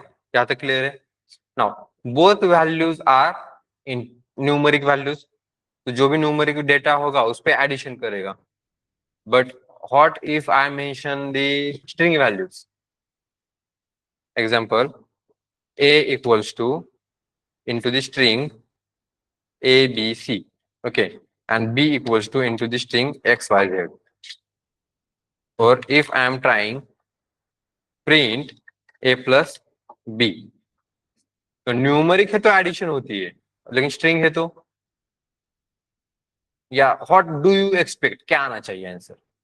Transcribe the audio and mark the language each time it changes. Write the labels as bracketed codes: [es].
[hi] क्या तक क्लियर है? [en] now both values are in numeric values, [hi] तो जो भी न्यूमेरिक डेटा होगा उस पे एडिशन करेगा। [en] But what if I mention the string values? Example a equals to into the string a b c, okay, and b equals to into the string x y z. Or if I am trying print a plus b, [hi] तो numeric है तो addition होती है, लेकिन string है तो, या [en] what do you expect, [hi] क्या आना चाहिए आंसर?